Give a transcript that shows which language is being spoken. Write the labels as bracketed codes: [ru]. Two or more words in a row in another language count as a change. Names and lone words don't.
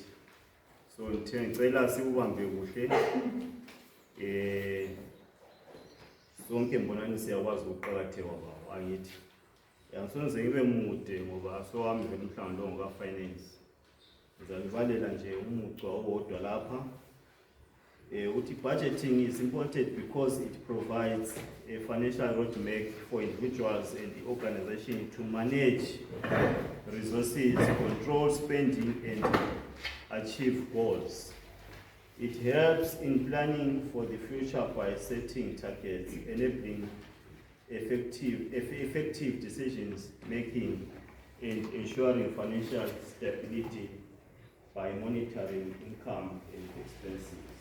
[nd] So ngicela sikubambe kuhle sonke mbonani siyakwazi ukuqakatheka kwawo angithi. Yangisonze ngibe mude ngoba sowami vele umhlangano lo ngoka-finance. Ngizalivalela nje umuca owodwa lapha. [en] Budgeting is important because it provides a financial roadmap for individuals and the organization to manage resources, control spending, and achieve goals. It helps in planning for the future by setting targets, enabling effective decisions making, and ensuring financial stability by monitoring income and expenses.